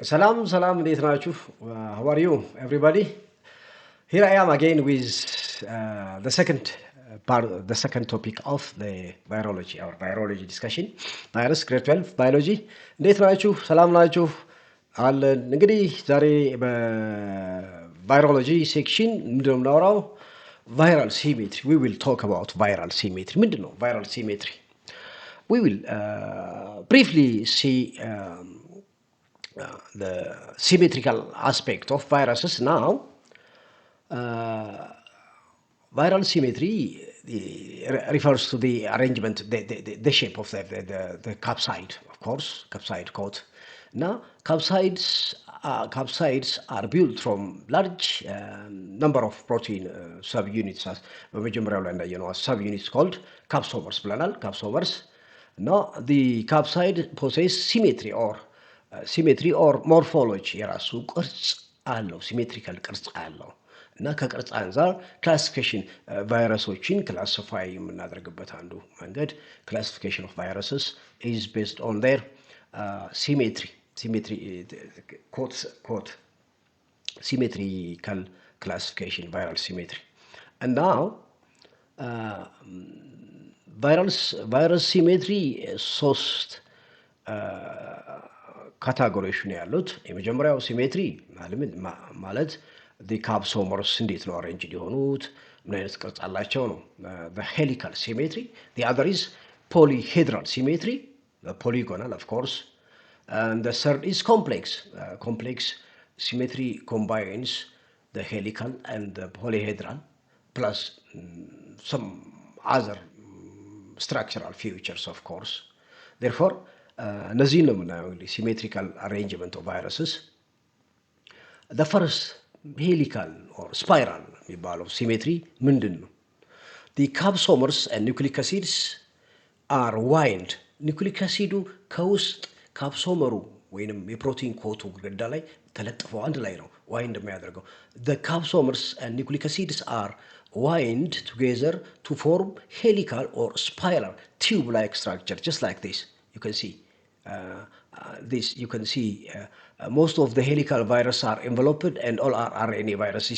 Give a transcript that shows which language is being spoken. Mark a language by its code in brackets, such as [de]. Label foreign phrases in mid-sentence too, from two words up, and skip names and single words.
[am] Salam, salam, እንዴት ናችሁ? [en] How are you, everybody? Here I am again with the second topic of the virology, our virology discussion. Virus, grade 12 biology. [am] እንዴት ናችሁ? ሰላም ናችሁ? አለን። እንግዲህ ዛሬ በቫይሮሎጂ ሴክሽን ምንድን ነው የምናወራው? [en] viral symmetry. We will talk about viral symmetry. [am] ምንድን ነው [en] viral symmetry? We will briefly see the symmetrical aspect of viruses now. Viral symmetry refers to the arrangement, the shape of the capsid, of course, capsid coat. Now, capsids are built from large number of protein subunits, as subunits called capsomers, capsomers. Now, the capsid possess symmetry or morphology [am] የራሱ ቅርጽ አለው፣ ሲሜትሪካል ቅርጽ አለው እና ከቅርጽ አንጻር ክላሲፊኬሽን ቫይረሶችን ክላሲፋይ የምናደርግበት አንዱ መንገድ [en] classification of viruses is based on their symmetrical classification viral symmetry እና [am] ቫይረስ ሲሜትሪ ሶስት ካታጎሪዎች ነው ያሉት። የመጀመሪያው ሲሜትሪ ማለት ካፕሶመርስ እንዴት ነው አሬንጅድ የሆኑት፣ ምን አይነት ቅርጽ አላቸው ነው። [en] helical symmetry። the other is polyhedral symmetry, polygonal of course, and the third is complex symmetry combines the helical and the polyhedral plus some other structural features of course. Therefore [am] እነዚህ ነው የምናየው እንግዲህ [en] symmetrical arrangement of viruses። the first helical or spiral [am] የሚባለው ሲሜትሪ ምንድን ነው? [en] the capsomers and nucleic acids are wind. [am] ኒውክሊክ አሲዱ ከውስጥ ካፕሶመሩ ወይንም የፕሮቲን ኮቱ ግድግዳ ላይ ተለጥፈው አንድ ላይ ነው ዋይንድ የሚያደርገው። [en] the capsomers and nucleic acids are wind together to form helical or spiral tube-like structure, just like this. You can see most of the helical viruses are enveloped and all are RNA viruses.